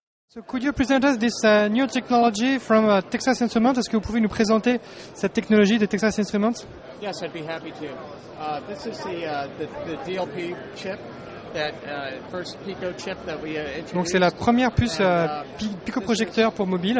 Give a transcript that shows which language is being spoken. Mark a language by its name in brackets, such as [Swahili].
[English] So could you present us this new technology from Texas Instruments? [French] Est-ce que vous pouvez nous présenter cette technologie de Texas Instruments? [English] Yes, I'd be happy to. This is the DLP chip, that first Pico chip that we introduced. [French] Donc c'est la première puce Pico projecteur pour mobile.